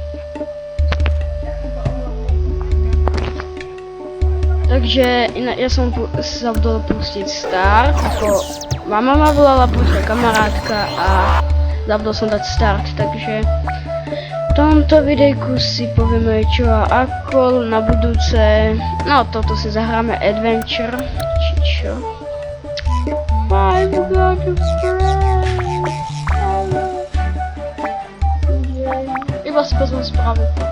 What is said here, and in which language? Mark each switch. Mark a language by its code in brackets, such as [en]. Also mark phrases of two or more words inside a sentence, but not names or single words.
[sk] Takže ja som zabudol pustiť start, ako mama ma volala, pošla kamarátka a zabudol som dať start, takže v tomto videjku si povieme čo a ako na budúce. No toto si zahráme adventure, či čo? [en] I've got a friend. [sk] Iba si pozvem správu.